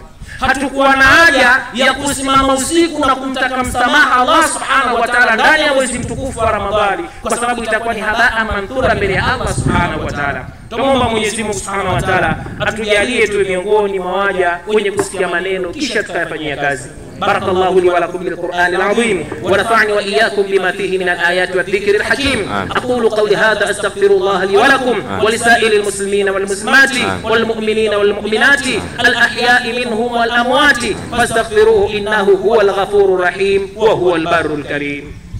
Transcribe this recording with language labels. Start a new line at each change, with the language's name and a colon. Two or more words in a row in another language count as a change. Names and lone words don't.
Swahili: Hatukuwa na haja ya kusimama usiku na kumtaka msamaha Allah
Arabic: سبحانه وتعالى
Swahili: ndani ya mwezi mtukufu wa Ramadhani, kwa sababu itakuwa ni
Arabic: هباء منثورا
Swahili: mbele ya Allah
Arabic: سبحانه وتعالى.
Swahili: Tuomba Mwenyezi Mungu
Arabic: سبحانه وتعالى
Swahili: atujalie tuwe miongoni mwa waja wenye kusikia maneno kisha tukayafanyia kazi.
Arabic: بارك الله لي ولكم بالقرآن العظيم ونفعني وإياكم بما فيه من الآيات والذكر الحكيم. أقول قولي هذا أستغفر الله لي ولكم ولسائر المسلمين والمسلمات والمؤمنين والمؤمنات الأحياء منهم والأموات فاستغفروه إنه هو الغفور الرحيم وهو البر الكريم.